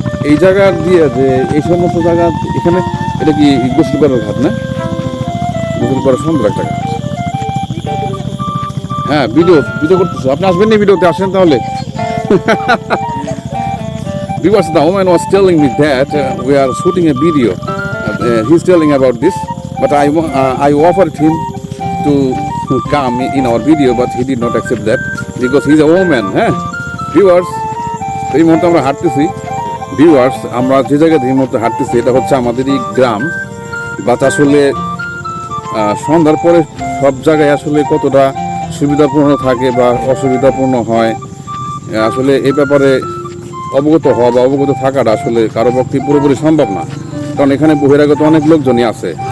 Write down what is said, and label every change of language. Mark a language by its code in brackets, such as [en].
[bn] এই জায়গা দিয়ে যে এই সমস্ত জায়গা, এখানে এটা কি গোসল করার ঘাট না? গোসল করার সুন্দর একটা ঘাট। হ্যাঁ, ভিডিও করতেছে, আপনি আসবেন না ভিডিওতে? আসেন তাহলে। [en] Because the woman was telling me that we are shooting a video. He's telling about this, but I offered him to come in our video, but he did not accept that because he's a woman. [bn] Viewers, এই মুহূর্তে আমরা হাঁটতেছি। Viewers, আমরা যে জায়গায় এই মুহূর্তে হাঁটতেছি এটা হচ্ছে আমাদেরই গ্রাম। বাট আসলে সন্ধ্যার পরে সব জায়গায় আসলে কতটা সুবিধাপূর্ণ থাকে বা অসুবিধাপূর্ণ হয়, আসলে এই ব্যাপারে অবগত হওয়া বা অবগত থাকাটা আসলে কারো পক্ষে পুরোপুরি সম্ভব না, কারণ এখানে বহিরাগত অনেক লোকজনই আছে।